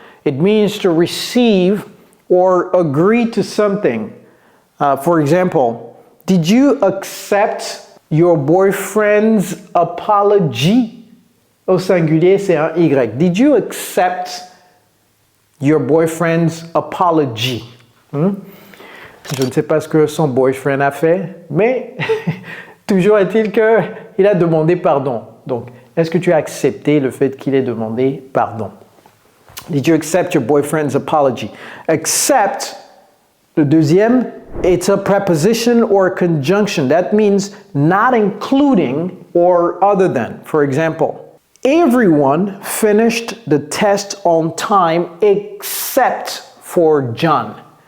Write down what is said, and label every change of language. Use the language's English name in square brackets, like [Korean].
[English] It means to receive or agree to something. For example, did you accept your boyfriend's apology? [French] Au singulier, c'est un Y. [English] Did you accept your boyfriend's apology? [French] Je ne sais pas ce que son boyfriend a fait, mais toujours est-il qu'il a demandé pardon. Donc, est-ce que tu as accepté le fait qu'il ait demandé pardon? [English] Did you accept your boyfriend's apology? Accept, [French] le deuxième, [English] it's a preposition or a conjunction. That means not including or other than. For example, everyone finished the test on time except for John.